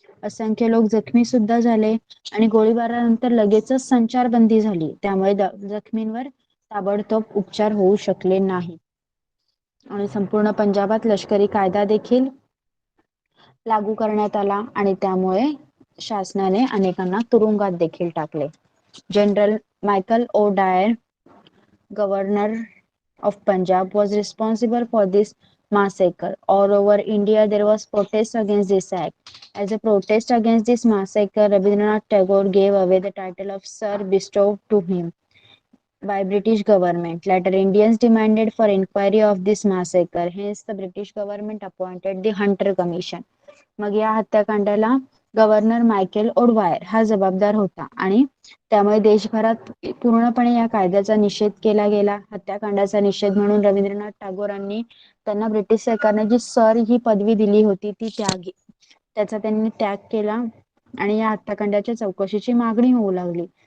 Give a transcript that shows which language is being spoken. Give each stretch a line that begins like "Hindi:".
Marathi: असंख्य लोक जखमी सुद्धा झाले आणि गोळीबारानंतर लगेचच संचारबंदी झाली. त्यामुळे जखमींवर ताबडतोब उपचार होऊ शकले नाही आणि संपूर्ण पंजाबात लष्करी कायदा देखील लागू करण्यात आला आणि त्यामुळे शासनाने अनेकांना तुरुंगात देखील टाकले.
English: General Michael O Dyer, governor of Punjab, was responsible for this massacre. All over India, there was protest against this act. As a protest against this massacre, Rabindranath Tagore gave away the title of Sir bestowed to him by British government. Later, Indians demanded for inquiry of this massacre. Hence, the British government appointed the Hunter Commission.
Marathi: मग या हत्याकांडाला governor Michael O'Dwyer हा जबाबदार होता आणि त्यामुळे देशभरात पूर्णपणे या कायद्याचा निषेध केला गेला. हत्याकांडाचा निषेध म्हणून रवींद्रनाथ टागोरांनी त्यांना ब्रिटिश सरकारने जी सर ही पदवी दिली होती त्याचा त्यांनी त्याग केला आणि या हत्याकांडाच्या चौकशीची मागणी होऊ लागली.